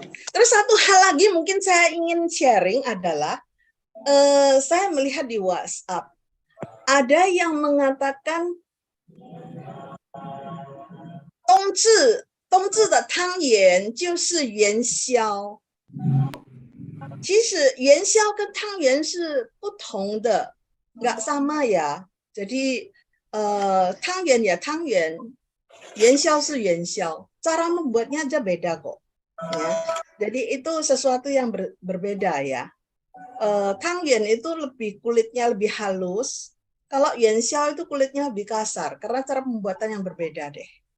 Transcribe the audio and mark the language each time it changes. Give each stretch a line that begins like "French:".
Indonesian: Terus satu hal lagi mungkin saya ingin sharing adalah saya melihat di WhatsApp ada yang mengatakan
Chinese: 冬至的汤圆就是元宵。其实元宵跟汤圆是不同的，
Indonesian: nggak sama ya. Jadi 汤圆ya 汤圆，
Chinese: 元宵是元宵，
Indonesian: cara membuatnya aja beda kok. Ya. Jadi itu sesuatu yang berbeda ya. 汤圆 itu kulitnya lebih halus, kalau 元宵 itu kulitnya lebih kasar karena cara pembuatan yang berbeda deh.